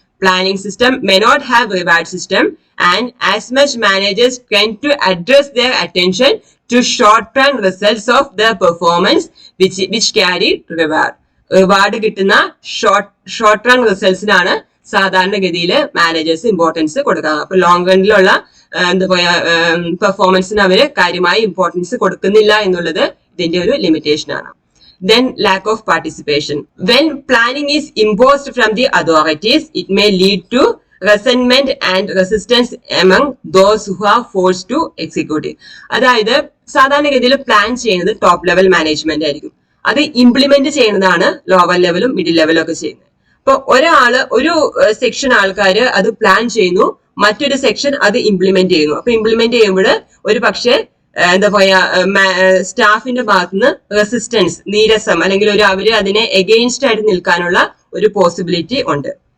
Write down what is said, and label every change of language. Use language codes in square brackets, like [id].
[en] Planning system may not have reward system and as much managers tend to address their attention to short term results of the performance which carry reward. [ml] Reward കിട്ടുന്ന short term റിസൾട്ട്സിനാണ് സാധാരണഗതിയിൽ managers importance കൊടുക്കുക. അപ്പൊ long റണ്ണിലുള്ള എന്താ പറയാ പെർഫോമൻസിന് അവര് കാര്യമായി importance കൊടുക്കുന്നില്ല എന്നുള്ളത് ഇതിന്റെ ഒരു ലിമിറ്റേഷൻ ആണ്. [en] Then lack of participation. When planning is imposed from the authorities, it may lead to resentment and resistance among those who are forced to execute it. [ml] അതായത് സാധാരണഗതിയിൽ പ്ലാൻ ചെയ്യുന്നത് ടോപ്പ് ലെവൽ മാനേജ്മെന്റ് ആയിരിക്കും. അത് implement ചെയ്യുന്നതാണ് lower ലെവലും middle ലെവലും ഒക്കെ ചെയ്യുന്നത്. അപ്പൊ ഒരു സെക്ഷൻ ആൾക്കാര് അത് പ്ലാൻ ചെയ്യുന്നു, മറ്റൊരു സെക്ഷൻ അത് ഇംപ്ലിമെന്റ് ചെയ്യുന്നു. അപ്പൊ ഇംപ്ലിമെന്റ് ചെയ്യുമ്പോൾ ഒരു പക്ഷേ എന്താ പറയാ സ്റ്റാഫിന്റെ ഭാഗത്തുനിന്ന് റെസിസ്റ്റൻസ്, നീരസം, അല്ലെങ്കിൽ അവര് അതിനെ എഗെയിൻസ്റ്റ് ആയിട്ട് നിൽക്കാനുള്ള ഒരു പോസിബിലിറ്റി ഉണ്ട്.